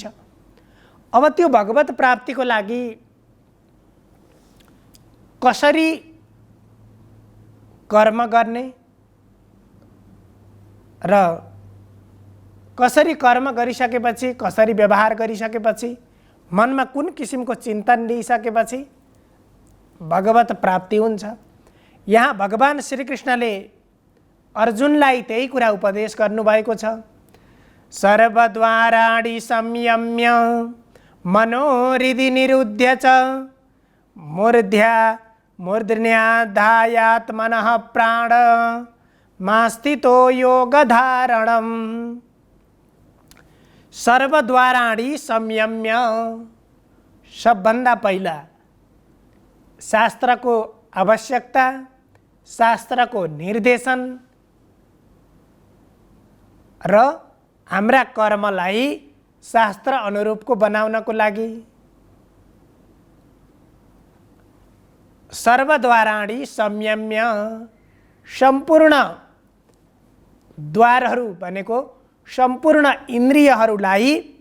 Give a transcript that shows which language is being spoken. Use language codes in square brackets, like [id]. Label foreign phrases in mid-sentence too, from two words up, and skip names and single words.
[ne] अब त्यो भगवत प्राप्तिको लागि कसरी कर्म गर्ने र कसरी कर्म गरिसकेपछि, कसरी व्यवहार गरिसकेपछि, मनमा कुन किसिमको चिन्तन लिइसकेपछि भगवत प्राप्ति हुन्छ। यहाँ भगवान श्रीकृष्णले अर्जुनलाई त्यही कुरा उपदेश गर्नुभएको छ। [sa] सर्वद्वाराणि संयम्य मनोहृदि निरुध्य च मूर्ध्याधायात् मनः प्राण मास्थितो योगधारणम्। सर्वद्वाराणि संयम्य, [ne] सबभन्दा पहिला शास्त्रको आवश्यकता, शास्त्रको निर्देशन र हाम्रा कर्मलाई शास्त्र अनुरूपको बनाउनको लागि [sa] सर्वद्वाराणि संयम्य, [ne] सम्पूर्ण द्वारहरू भनेको सम्पूर्ण इन्द्रियहरूलाई